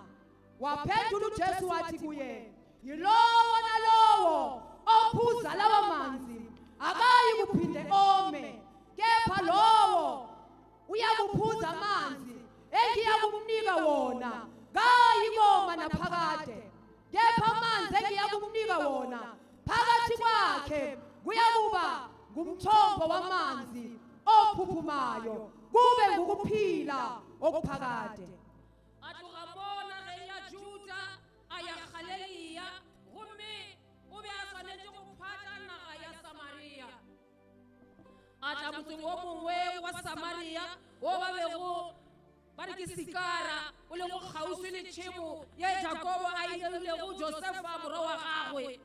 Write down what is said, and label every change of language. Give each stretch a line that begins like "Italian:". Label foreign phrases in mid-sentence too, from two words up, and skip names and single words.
Zulu: Waphendula uJesu wathi kuye, "Yilowo nalowo ophuza lawo manzi akayi kuphinde ome, kepha lowo uyakuphuza amanzi engiyakumnika wona kayikoma naphakade. Kepha amanzi engiyakumnika wona phakathi kwakhe kuyakuba ngumthombo wamanzi ophuphumayo kube ngukuphila okuphakade."
Northern Sotho: Atugabona ge ya Juda aya Galileya gomme o be a tshwanetse go phata naga ya Samaria. A tla motseng o mongwe wa Samaria o ba bego ba re ke Sikara o le go kgauswi le tšhemo ye Jakobo a ilego Josefa morwa wa gagwe.